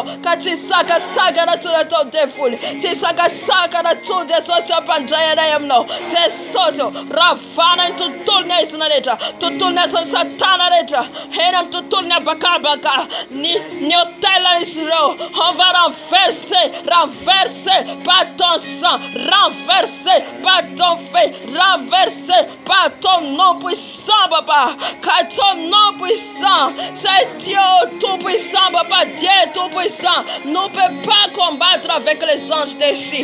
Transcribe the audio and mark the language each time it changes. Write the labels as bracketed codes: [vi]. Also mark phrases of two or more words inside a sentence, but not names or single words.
[mg] Ka tsy sakasakana tsony atao devoly. Tsy sakasakana tsony Jesosy ampandray anay aminao. Jesosy ravana ny tontolony aizina rehetra. Tontolony asan'ny satana rehetra. Eny amin'ny tontolony abakabaka. Ny hôtel izy ireo. [fr] On va renverser par ton sang, renversé par ton feu, renversé par ton nom puissant, papa. Car ton nom puissant, c'est Dieu tout-puissant, papa. Dieu tout-puissant ne peut pas combattre avec les anges déchus.